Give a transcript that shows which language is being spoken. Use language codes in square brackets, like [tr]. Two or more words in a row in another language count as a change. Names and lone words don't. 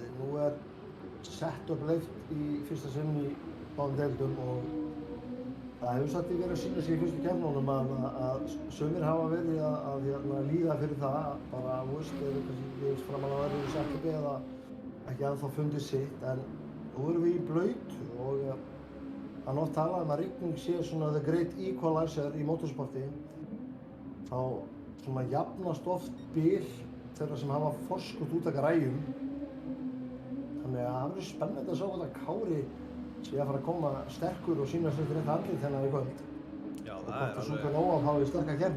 [is] Nú er setup leyft í fyrsta sinn í báðum deildum og það hefur satt verið að sýna sig í fyrstu keppnunum að sumir hafa verið að líða fyrir það bara eða kannski framan að verður í setupi eða ekki ennþá fundið sitt en nú erum við í blautu og það er oft talað að rigning sé svona [en] the great equalizer [is] í motorsporti þá svona jafnast oft bil þeirra sem hafa forskot út af græjum þannig að það verður spennandi að sjá hvað Kári sé að fara að koma sterkur og sýna sér fyrir eitt andlit þennan í kvöld. Já, og það er hvort að Supernova fái sterka keppni.